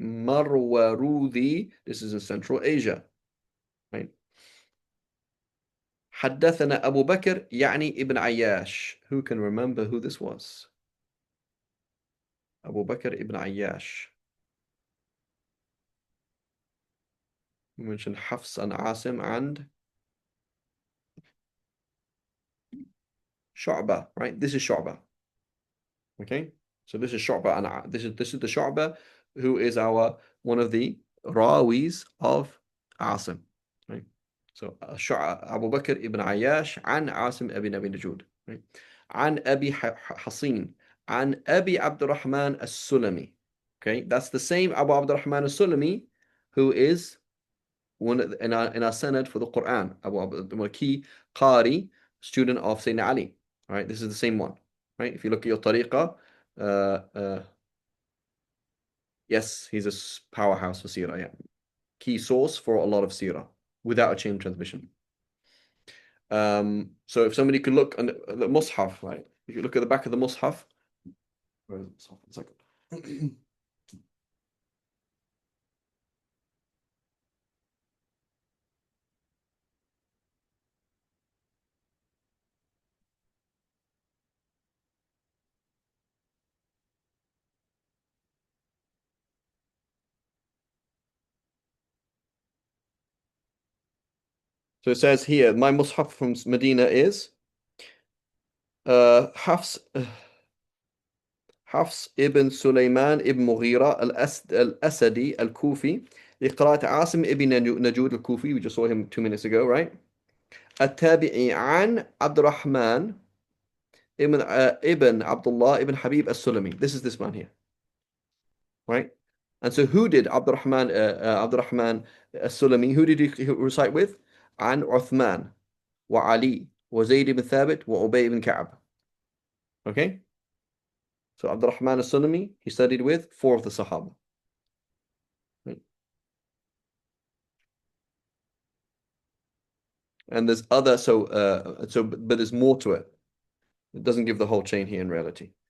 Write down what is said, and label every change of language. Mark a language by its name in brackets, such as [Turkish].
[English] Marwaruthi, this is in Central Asia, right? [Arabic] حدثنا أبو بكر يعني ابن عياش. [English] Who can remember who this was? Abu Bakr ibn Ayyash. We mentioned Hafs and Asim and Shu'bah, right? This is Shu'bah. Okay, so this is Shu'bah, and this is the Shu'bah who is our one of the rawis of Asim, right? So Abu Bakr ibn Ayyash and Asim ibn Abi Najud, right? [Arabic] عن أبي حصين عن أبي عبد الرحمن السلمي. [English] Okay, that's the same Abu Abdurrahman al-Sulami who is one in our Sanad for the Quran, Abu Abdul key Qari, student of Sayyidina Ali. All right, this is the same one. Right, if you look at your tariqah, uh, uh, yes, he's a powerhouse for Sirah. Yeah, key source for a lot of Sirah without a chain transmission. So if somebody could look on the Mus'haf, right? If you look at the back of the Mus'haf, where is the Mus'haf? 1 second. So it says here, my Mus'haf from Medina is Hafs. [Arabic] حفص ابن سليمان ابن مغيرة الأسدي الكوفي لقراءة عاصم ابن نجود الكوفي. [English] We just saw him 2 minutes ago, right? [Arabic] التابعي عن عبد الرحمن ابن عبد الله ابن حبيب السلمي. [English] This is this man here, right? And so who did عبد الرحمن السلمي, who did he recite with? [Arabic] عن عثمان وعلي وزيد بن ثابت وأبي بن كعب. [English] Okay? So Abd al-Rahman al-Sulami, he studied with 4 of the Sahaba. Right? And there's other, but there's more to it. It doesn't give the whole chain here in reality.